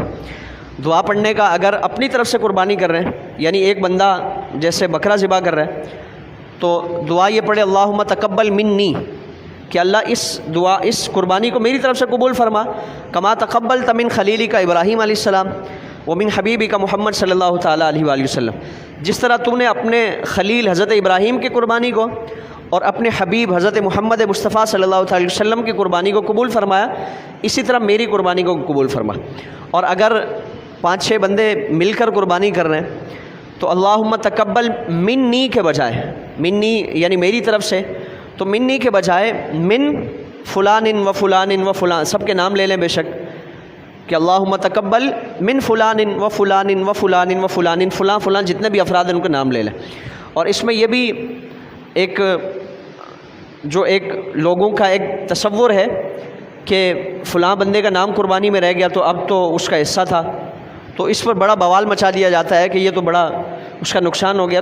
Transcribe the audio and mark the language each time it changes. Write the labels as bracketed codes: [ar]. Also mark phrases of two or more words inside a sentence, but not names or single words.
[ur] دعا پڑھنے کا اگر اپنی طرف سے قربانی کر رہے ہیں، یعنی ایک بندہ جیسے بکرا ذبح کر رہا ہے، تو دعا یہ پڑھے [ar] اللہم تقبل منی، [ur] کہ اللہ اس قربانی کو میری طرف سے قبول فرما، [ar] کما تقبلت من خلیلک ابراہیم علیہ السلام ومن حبیبک محمد صلی اللہ تعالیٰ علیہ وآلہ وسلم، [ur] جس طرح تم نے اپنے خلیل حضرت ابراہیم کی قربانی کو اور اپنے حبیب حضرت محمد مصطفیٰ [ar] صلی اللہ تعالیٰ علیہ وسلم [ur] کی قربانی کو قبول فرمایا، اسی طرح میری قربانی کو قبول فرما۔ اور اگر 5-6 بندے مل کر قربانی کر رہے ہیں تو [ar] اللہم تقبل منی [ur] کے بجائے، منی یعنی میری طرف سے، تو منی کے بجائے [ar] من فلان و فلان و فلان، [ur] سب کے نام لے لیں بے شک، کہ [ar] اللہم تقبل من فلان و فلان و فلان و فلان، [ur] فلاں فلاں جتنے بھی افراد ہیں ان کے نام لے لیں۔ اور اس میں یہ بھی ایک لوگوں کا ایک تصور ہے کہ فلاں بندے کا نام قربانی میں رہ گیا تو اب تو اس کا حصہ تھا، تو اس پر بڑا بوال مچا دیا جاتا ہے کہ یہ تو بڑا اس کا نقصان ہو گیا۔